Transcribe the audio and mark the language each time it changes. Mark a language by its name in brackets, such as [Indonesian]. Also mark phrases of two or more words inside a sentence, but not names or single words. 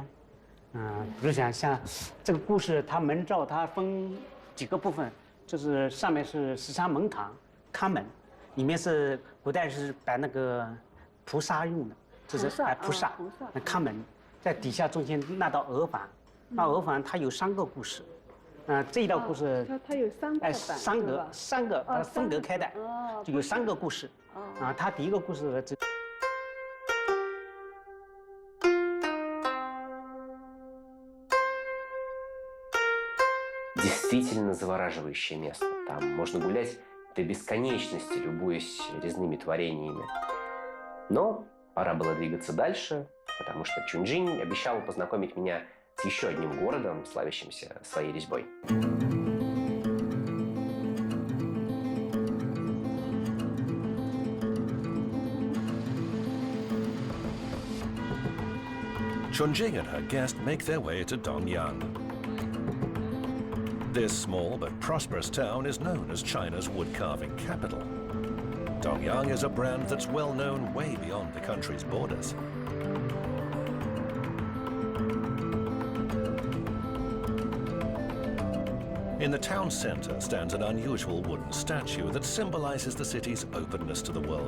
[Chinese] 比如像这个故事，它门罩它分几个部分，就是上面是13门堂看门，里面是古代是摆那个菩萨用的，就是菩萨看门，在底下中间那道额房，那额房它有3个故事。这一道故事，它有3个三个它分隔开的，就有3个故事。它第一个故事这。 [Russian] Действительно завораживающее место. Там можно гулять до бесконечности, любуясь резными творениями. Но пора было двигаться дальше, потому что Чунчжинь обещал познакомить меня с еще одним городом, славящимся своей резьбой. [English] Chunjing and her guest make their way to Dongyang. This small but prosperous town is known as China's woodcarving capital. Dongyang is a brand that's well known way beyond the country's borders. In the town center stands an unusual wooden statue that symbolizes the city's openness to the world.